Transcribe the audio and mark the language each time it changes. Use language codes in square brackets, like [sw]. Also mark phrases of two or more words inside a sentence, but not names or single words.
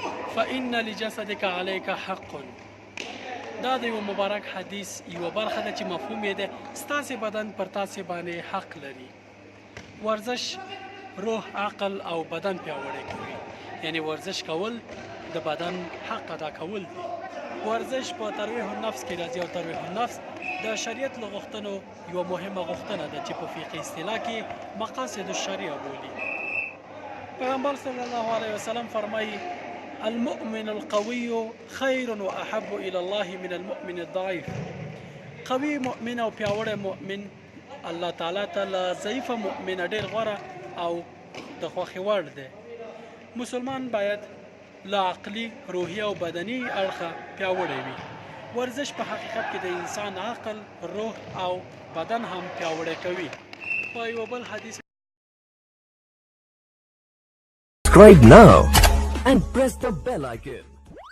[ar] فإن لجسدك عليك حق. [ps] دا د یو مبارک حدیث یو برخه ده چې مفهوم یې ده ستاسې بدن پر تاسې باندې حق لري. ورزش روح، عقل او بدن پیاوړی کوي. یعنی ورزش کول د بدن حق ادا کول دي. ورزش په [ar] ترویح النفس [ps] کې راځي او [ar] ترویح النفس [ps] د شریعت له غوښتنو یوه مهمه غوښتنه ده چې په فقهي اصطلاح کې [ar] مقاصد الشریعه [ps] بولي. پیغمبر [ar] صلی الله علیه وسلم [ps] فرمایي [ar] المؤمن القوي خير واحب الى الله من المؤمن الضعيف. [ps] قوي مؤمن او پیاوړی مؤمن الله تعالی ته له ضعیفه مؤمن ډېر غوره او د خوښې وړ دی. مسلمان باید له عقلي، روحي او بدني اړخه پیاوړی وي. ورزش په حقیقت کې د انسان عقل، روح او بدن هم پیاوړی کوي. په یو بل حدیث [en] Subscribe now and press the bell icon.